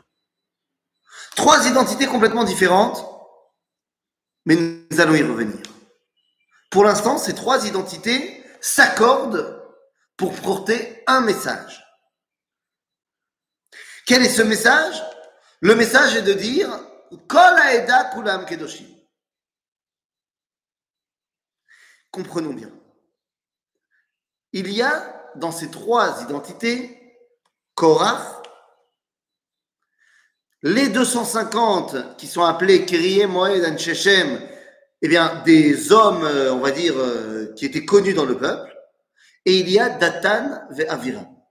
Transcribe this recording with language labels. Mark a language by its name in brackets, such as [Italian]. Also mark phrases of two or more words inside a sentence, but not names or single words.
[French] 3 identités complètement différentes, mais nous allons y revenir. Pour l'instant, ces 3 identités s'accordent pour porter un message. Quel est ce message? Le message est de dire [Hebrew] כל העדה כולם קדושים. [French] Comprenons bien. Il y a dans ces 3 identités Korach, les 250 qui sont appelés [Hebrew] קריאי מועד אנשי שם, [French] eh bien des hommes, on va dire, qui étaient connus dans le peuple, et il y a Datan ve Aviram.